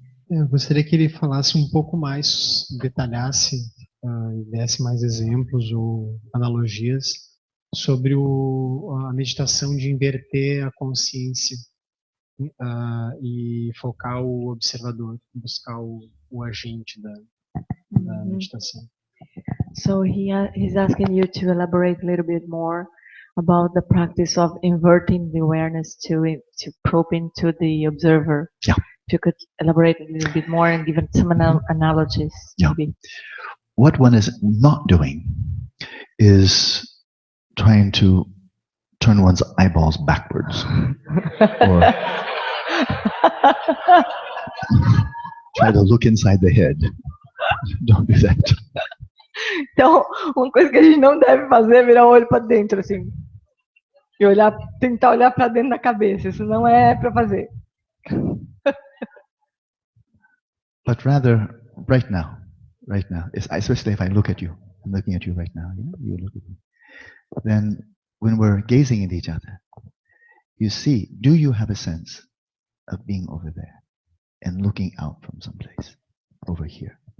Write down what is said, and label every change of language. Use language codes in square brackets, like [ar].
[pt] Eu gostaria que ele falasse um pouco mais, detalhasse, e desse mais exemplos ou analogias sobre a meditação de inverter a consciência e focar o observador, buscar o agente da meditação. [en] So he's asking you to elaborate a little bit more about the practice of inverting the awareness to probe into the observer. Yeah. If you could elaborate a little bit more and give some analogies, yeah. maybe. what one is not doing is trying to turn one's eyeballs backwards. Or try to look inside the head. Don't do that. [pt] Então, uma coisa que a gente não deve fazer é virar o olho para dentro, assim. E olhar, tentar olhar para dentro da cabeça. Isso não é para fazer. [en] But rather, right now, especially if I look at you, I'm looking at you right now, you look at me. Then, when we're gazing at each other, you see, do you have a sense of being over there and looking out from someplace over here?